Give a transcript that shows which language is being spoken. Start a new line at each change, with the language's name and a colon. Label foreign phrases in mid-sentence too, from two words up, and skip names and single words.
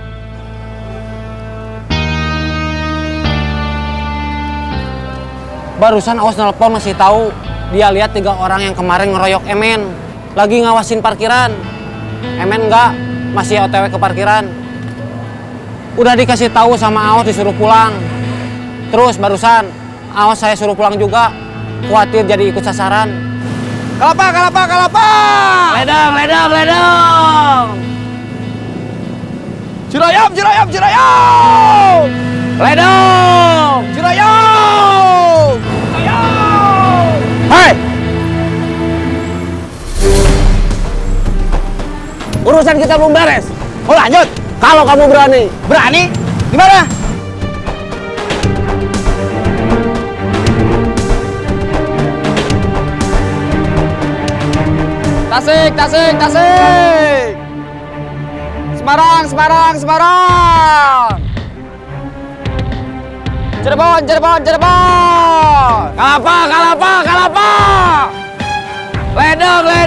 Indonesian: Barusan Aos nelpon ngasih tahu dia lihat 3 orang yang kemarin ngeroyok Emen lagi ngawasin parkiran. Emen enggak, masih OTW ke parkiran. Udah dikasih tahu sama Aos disuruh pulang. Terus barusan Aos saya suruh pulang juga. Khawatir jadi ikut sasaran. Kelapa. Ledang. Cirayam. Ledang. Cirayam. Hei! Urusan kita belum beres. Oh lanjut. Kalau kamu berani. Berani? Gimana? Tasik. Semarang. Cirebon. Kalapa. Ledang.